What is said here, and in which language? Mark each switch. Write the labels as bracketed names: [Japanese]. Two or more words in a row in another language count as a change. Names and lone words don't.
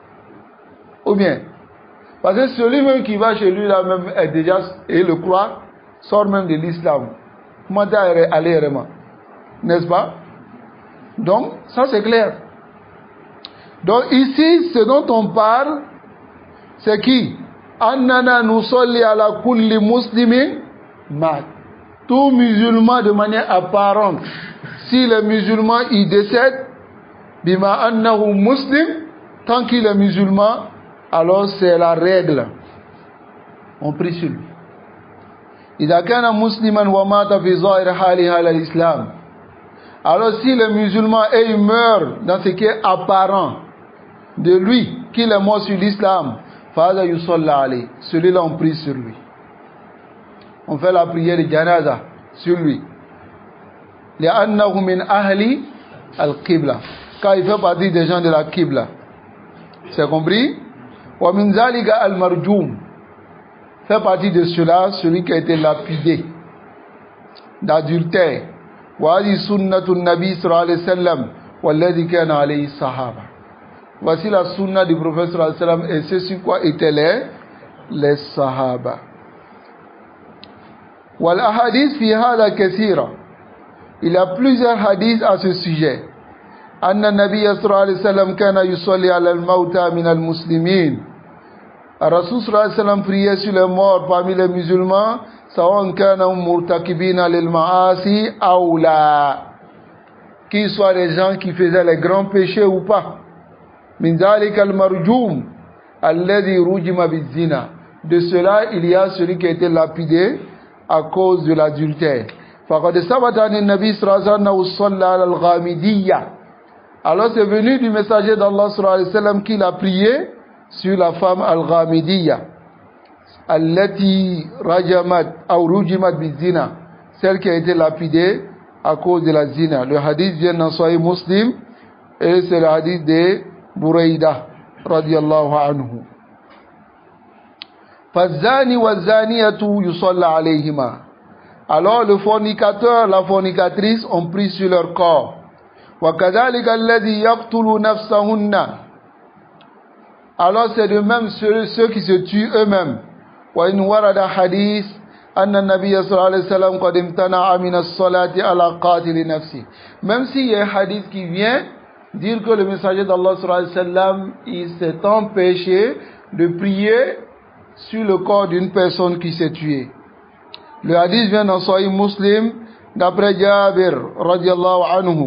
[French] Ou bien, parce que celui-même qui va chez lui là même est déjà, et le croit, sort même de l'islam. Comment aller vraiment? N'est-ce pas? Donc, ça c'est clair. Donc ici, ce dont on parle, c'est qui? [Arabic] أننا نصلي على كل مسلم مات. [French] Tout musulman de manière apparente, si le musulman il décède, [Arabic] بما أنه مسلم, [French] tant qu'il est musulman, alors c'est la règle. On prie sur lui. [Arabic] إذا كان مسلما ومات في ظاهر حاله على الإسلام. [French] Alors si le musulman et il meurt dans ce qui est apparent de lui, qu'il est mort sur l'islam, [Arabic] فعلى يصلى عليه. [French] Celui-là on prie sur lui. On fait la prière de janaza sur lui. [Arabic] لأنه من أهل القبلة. [French] Car il fait partie des gens de la qibla. C'est compris? [Arabic] ومن ذلك المرجوم. [French] Fait partie de cela, celui qui a été lapidé d'adultère. [Arabic] وهذه سنة النبي صلى الله عليه وسلم والذي كان عليه الصحابة. [French] Voici la sunna du prophète [Arabic] صلى الله عليه وسلم [French] et c'est sur quoi étaient les sahaba. [Arabic] والأحاديث في هذا كثيرة. [French] Il y a plusieurs hadiths à ce sujet. [Arabic] أن النبي صلى الله عليه وسلم كان يصلي على الموتى من المسلمين. [French] Rasul [Arabic] صلى الله عليه وسلم [French] priait sur les morts parmi les musulmans, [Arabic] سواء كان مرتكبين للمعاصي أو لا. [French] Qu'ils soient des gens qui faisaient les grands péchés ou pas. [Arabic] من ذلك المرجوم الذي رجم بالزنا. [French] De cela, il y a celui qui a été lapidé à cause de l'adultère. [Arabic] فقد ثبت عن النبي صلى الله عليه وسلم صلى على الغامدية. [French] Alors c'est venu du messager d'Allah [Arabic] صلى الله عليه وسلم [French] qu'il a prié sur la femme [Arabic] الغامدية التي رجمت [French] ou [Arabic] رجمت بالزنا, [French] celle qui a été lapidée à cause de la zina. Le hadith vient dans Sahih Muslim et c'est le hadith de Buraïda [Arabic] رضي الله عنه. فالزاني والزانية يصلى عليهما. [French] Alors le fornicateur, la fornicatrice ont pris sur leur corps. [Arabic] وكذلك الذي يقتل نفسهن. [French] Alors c'est de même ceux qui se tuent eux-mêmes. [Arabic] وإن ورد حديث أن النبي صلى الله عليه وسلم قد امتنع من الصلاة على قاتل نفسه. [French] Même s'il y a un hadith qui vient dire que le messager d'Allah [Arabic] صلى الله عليه وسلم [French] il s'est empêché de prier sur le corps d'une personne qui s'est tuée. Le hadith vient dans Sahih Muslim d'après Jabir [Arabic] رضي الله عنه.